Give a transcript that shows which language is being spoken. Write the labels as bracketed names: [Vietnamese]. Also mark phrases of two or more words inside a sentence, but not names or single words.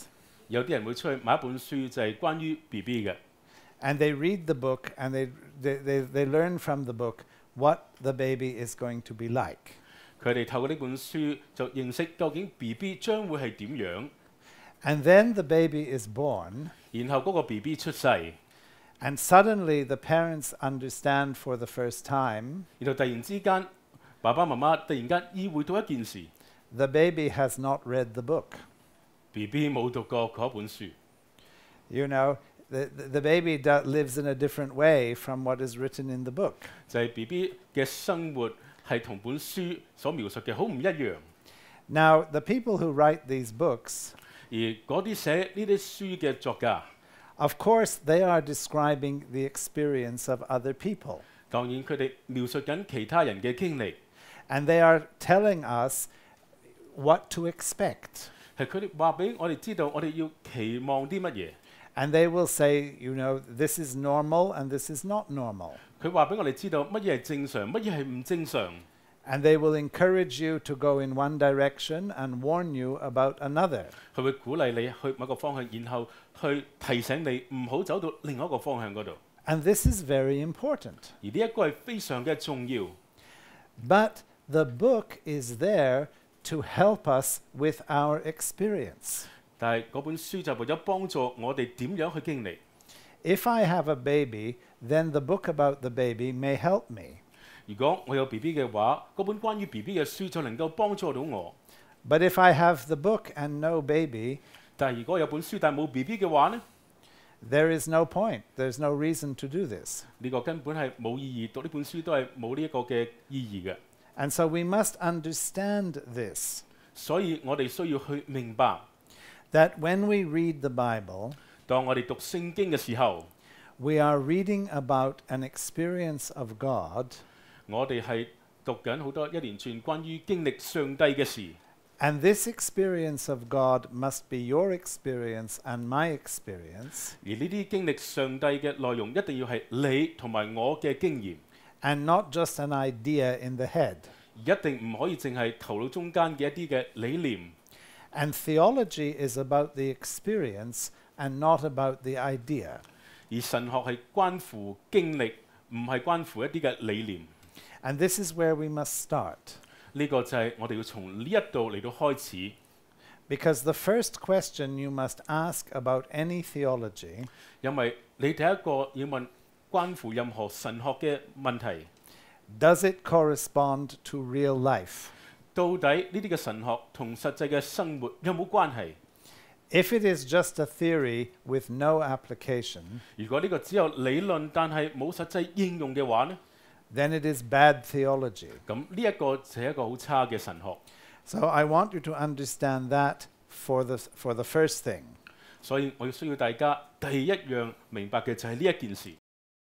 [Cantonese] 有啲人會出去買一本書，就係關於 BB 嘅。 [English] And they read the book and they learn from the book what the baby is going to be like. [Cantonese] 佢哋透過呢本書就認識究竟 BB 將會係點樣。 [English] And then the baby is born, [Cantonese] 然後嗰個 BB 出世， [English] and suddenly the parents understand for the first time [Cantonese] 然後突然之間，爸爸媽媽突然間意會到一件事 [English] the baby has not read the book. [Cantonese] ，BB 冇讀過嗰本書。 [English] You know, the baby lives in a different way from what is written in the book. [Cantonese] 就係 BB 嘅生活係同本書所描述嘅好唔一樣。 [English] Now, the people who write these books, [Cantonese] 而嗰啲寫呢啲書嘅作家， [English] of course, they are describing the experience of other people. [Cantonese] 當然佢哋描述緊其他人嘅經歷， [English] And they are telling us what to expect. [Cantonese] 係佢哋話俾我哋知道，我哋要期望啲乜嘢。 [English] And they will say, you know, this is normal and this is not normal. [Cantonese] 佢話俾我哋知道乜嘢係正常，乜嘢係唔正常。 [English] And they will encourage you to go in one direction and warn you about another. [Cantonese] 佢會鼓勵你去某個方向，然後去提醒你唔好走到另外一個方向嗰度。 [English] And this is very important. [Cantonese] 而呢一個係非常嘅重要。 [English] But the book is there to help us with our experience. [Cantonese] 但係嗰本書就為咗幫助我哋點樣去經歷。 [English] If I have a baby, then the book about the baby may help me. [Cantonese] 如果我有 BB 嘅話，嗰本關於 BB 嘅書就能夠幫助到我。 [English] But if I have the book and no baby, [Cantonese] 但係如果有本書但係冇 BB 嘅話呢， [English] there is no point. There's no reason to do this. [Cantonese] 呢個根本係冇意義，讀呢本書都係冇呢一個嘅意義嘅。 [English] And so we must understand this, [Cantonese] 所以我哋需要去明白， [English] that when we read the Bible, [Cantonese] 當我哋讀聖經嘅時候， [English] we are reading about an experience of God [Cantonese] 我哋係讀緊好多一連串關於經歷上帝嘅事。 [English] And this experience of God must be your experience and my experience. [Cantonese] 而呢啲經歷上帝嘅內容一定要係你同埋我嘅經驗， [English] And not just an idea in the head. [Cantonese] 一定唔可以淨係頭腦中間嘅一啲嘅理念。 [English] And theology is about the experience and not about the idea. [Cantonese] 而神學係關乎經歷，唔係關乎一啲嘅理念。 [English] And this is where we must start. [Cantonese] 呢個就係我哋要從呢一度嚟到開始。 [English] Because the first question you must ask about any theology [Cantonese] 因為你第一個要問關乎任何神學嘅問題， [English] does it correspond to real life? [Cantonese] 到底呢啲嘅神學同實際嘅生活有冇關係？ [English] If it is just a theory with no application, [Cantonese] 如果呢個只有理論但係冇實際應用嘅話呢， [English] then it is bad theology. [Cantonese] 咁呢一個就係一個好差嘅神學。 [English] So I want you to understand that for the first thing. [Cantonese] 所以我要需要大家第一樣明白嘅就係呢一件事。